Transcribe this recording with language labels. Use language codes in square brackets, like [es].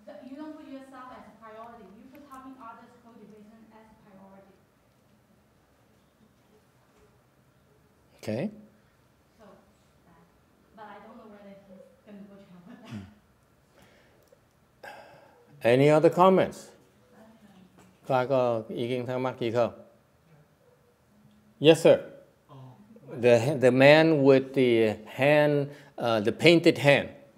[en] You don't put yourself as a priority. You put helping others' cultivation as a priority. Okay. So, but I don't know whether he's going to go to hell with that. Any other comments? [vi] Có ý kiến thắc mắc gì không? [en] Yes, sir. The man with the hand, the painted hand.